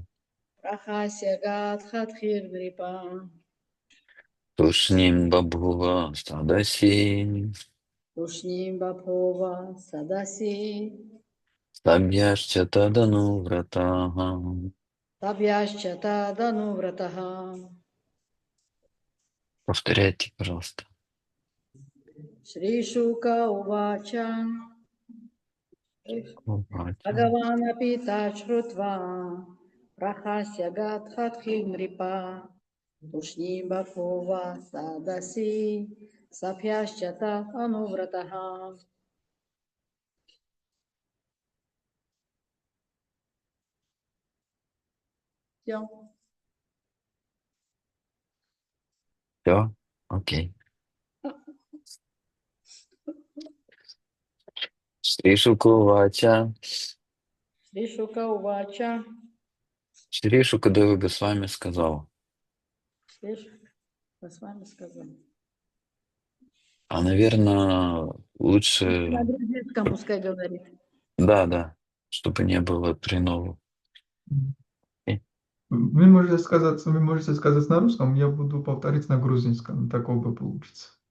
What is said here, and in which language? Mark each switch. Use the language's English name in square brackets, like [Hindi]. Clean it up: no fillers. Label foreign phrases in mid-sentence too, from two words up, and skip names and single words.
[Sanskrit] प्रहस्य गधाधिर् नृप. तूष्णीं बभूव सदसि. तूष्णीं बभूव सदसि. सभ्यश्च तदनु व्रतः. सभ्यश्च तदनु व्रतः. [Russian] Повторяйте, пожалуйста. [Sanskrit] श्री शुक उवाच. Uvacha. भगवान् अपित श्रुत्वा। प्रहस्य गधाधिर् नृप. तूष्णीं बभूव सदसि. सभ्यश्च तदनु व्रतः. [Russian] Все. Все? Окей. [Sanskrit] श्री शुक उवाच. श्री शुक उवाच. [Russian] Шри Шукадева Госвами сказал. Шри Шука Госвами сказал. А, наверное, лучше... На грузинском пускай говорит. Да, чтобы не было тройного. Вы можете сказать на русском, я буду повторить на грузинском, такого получится.